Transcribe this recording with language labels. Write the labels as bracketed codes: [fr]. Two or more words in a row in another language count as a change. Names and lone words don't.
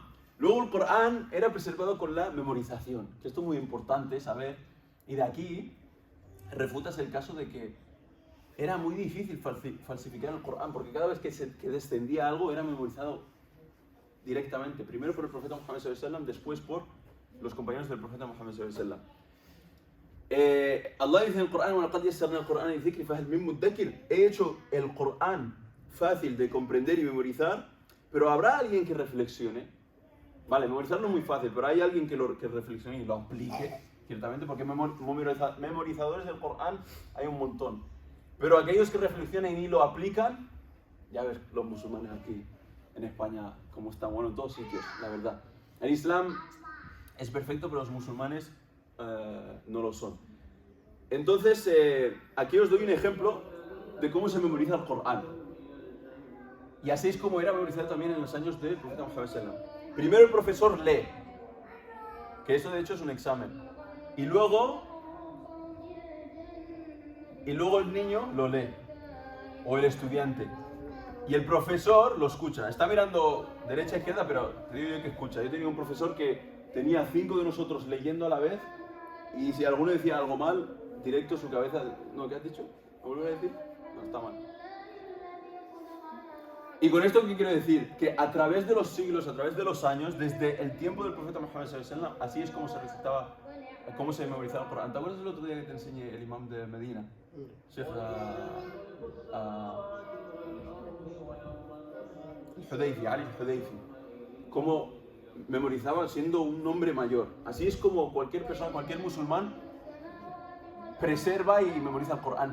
[es] Luego el Corán era preservado con la memorización, que esto es muy importante saber, y de aquí refutas el caso de que era muy difícil falsificar el Corán, porque cada vez que descendía algo era memorizado directamente, primero por el profeta Muhammad [ar] صلى الله عليه وسلم, [es] después por los compañeros del profeta Muhammad [ar] صلى الله عليه وسلم. [es] Allah dice en el Corán: [ar] وَلَقَدْ يَسَّرْنَا الْقُرْآنَ لِلذِّكْرِ فَهَلْ مِن مُدَّكِرٍ. [es] He hecho el Corán fácil de comprender y memorizar, pero ¿habrá alguien que reflexione? Vale, memorizarlo es muy fácil, pero hay alguien que reflexione y lo aplique, ciertamente, porque memorizadores del Corán hay un montón. Pero aquellos que reflexionan y lo aplican, ya ves los musulmanes aquí en España como están, bueno, en todos sitios, la verdad. El Islam es perfecto, pero los musulmanes no lo son. Entonces, aquí os doy un ejemplo de cómo se memoriza el Corán. Y así es como era memorizado también en los años del profeta Muhammad [ar] صلى الله عليه وسلم. [es] Primero el profesor lee, que eso de hecho es un examen. Y luego el niño lo lee, o el estudiante. Y el profesor lo escucha. Está mirando derecha a izquierda, pero te digo yo que escucha. Yo tenía un profesor que tenía 5 de nosotros leyendo a la vez, y si alguno decía algo mal, directo su cabeza... No, ¿qué has dicho? ¿Me vuelves a decir? No, está mal. Y con esto, ¿qué quiero decir? Que a través de los siglos, a través de los años, desde el tiempo del profeta Muhammad [ar] صلى الله عليه وسلم, [es] así es como se recitaba, cómo se memorizaba el Corán. ¿Te acuerdas el otro día que te enseñé el imam de Medina? Sheikh al-Hudayfi, Ali al-Hudayfi. Cómo memorizaba siendo un hombre mayor. Así es como cualquier persona, cualquier musulmán, preserva y memoriza el Corán.